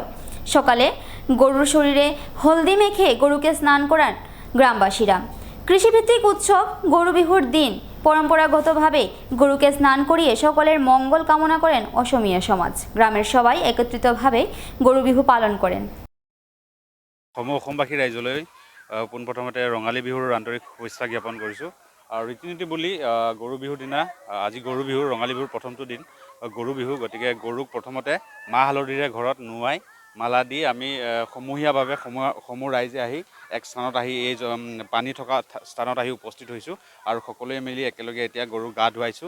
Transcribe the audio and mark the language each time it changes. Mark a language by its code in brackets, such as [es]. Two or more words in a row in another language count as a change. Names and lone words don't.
[bn] সকালে গরুর শরীরে হলদি মেখে গরুকে স্নান করান গ্রামবাসীরা। কৃষিভিত্তিক উৎসব গরু বিহুর দিন পরম্পরাগতভাবে গরুকে স্নান করিয়ে সকলের মঙ্গল কামনা করেন অসমিয়া সমাজ। গ্রামের সবাই একত্রিতভাবে গরু বিহু পালন করেন। [as] অসমবাসী ৰাইজলৈ পোনপ্ৰথমতে ৰঙালী বিহুৰ আন্তৰিক শুভেচ্ছা জ্ঞাপন কৰিছোঁ। আৰু ৰীতি নীতি বুলি গৰু বিহুৰ দিনা, আজি গৰু বিহুৰ ৰঙালী বিহুৰ প্ৰথমটো দিন গৰু বিহু। গতিকে গৰুক প্ৰথমতে মাহ হালধিৰে ঘৰত নোৱাই মালা দি আমি সমূহীয়াভাৱে সমূহ ৰাইজে আহি এক স্থানত আহি এই পানী থকা স্থানত আহি উপস্থিত হৈছোঁ আৰু সকলোৱে মিলি একেলগে এতিয়া গৰুক গা ধুৱাইছোঁ।